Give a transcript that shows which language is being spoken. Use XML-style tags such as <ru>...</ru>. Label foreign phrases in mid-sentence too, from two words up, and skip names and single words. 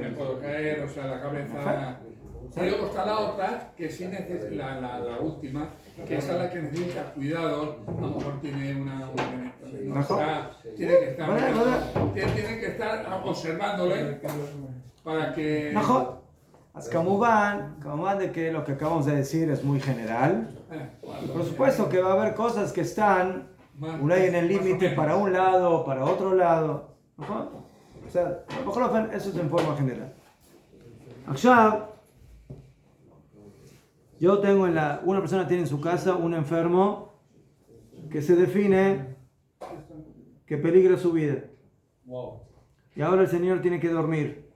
<es>me puedo caer, o sea, la cabeza... Y luego está la otra, que sí necesita, la última, que esa es la que necesita cuidado, a lo mejor tiene una Mejor. tiene que estar, tiene que estar observándole para que...</es> <he>נכון. אז כמובן</he> <es>de que lo que acabamos de decir es muy general. Por supuesto que va a haber cosas que están אולי en el límite para un lado o para otro lado.</es> <he>נכון? בסדר. בכל אופן,</he> <es>eso es en forma general. עכשיו, yo tengo una persona tiene en su casa un enfermo que se define que peligra su vida. Wow. Y ahora el señor tiene que dormir.</es>